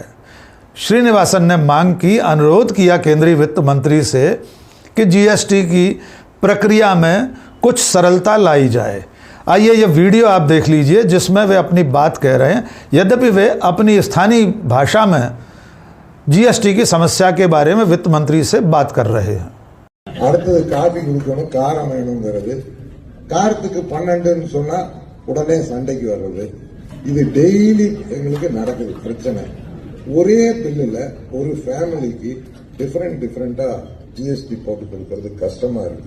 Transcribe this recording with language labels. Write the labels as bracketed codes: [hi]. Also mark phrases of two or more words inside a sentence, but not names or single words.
[hi] श्रीनिवासन ने मांग की, अनुरोध किया केंद्रीय वित्त मंत्री से कि जीएसटी की प्रक्रिया में कुछ सरलता लाई जाए। आइए ये वीडियो आप देख लीजिए जिसमें वे अपनी बात कह रहे हैं, यद्यपि वे अपनी स्थानीय भाषा में जीएसटी की समस्या के बारे में वित्त मंत्री से बात कर रहे हैं। [ta] அடுத்தது காபி குடிக்கணும், காரம் வேணுங்கிறது, காரத்துக்கு 12ன்னு சொன்னா உடனே சண்டைக்கு வர்றது, இது டெய்லி எங்களுக்கு நடக்குது பிரச்சனை। ஒரே பில்லுல ஒரு ஃபேமிலிக்கு டிஃபரெண்டா ஜிஎஸ்டி போட்டு கொடுக்கறது கஷ்டமா இருக்கு।